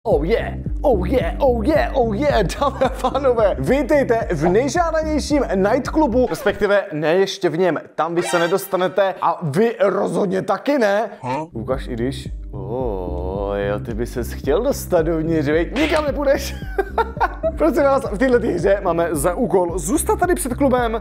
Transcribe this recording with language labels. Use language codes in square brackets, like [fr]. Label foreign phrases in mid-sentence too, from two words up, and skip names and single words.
[en] Oh yeah, oh yeah, oh yeah, oh yeah, [cs] dámy a pánové, vítejte v nejžádanějším nightclubu, respektive ne ještě v něm, tam vy se nedostanete a vy rozhodně taky ne. Ukaž, i když, jo, ty by ses chtěl dostat dovnitř, veď, nikam nepůjdeš. Prosím vás, v této hře máme za úkol zůstat tady před klubem.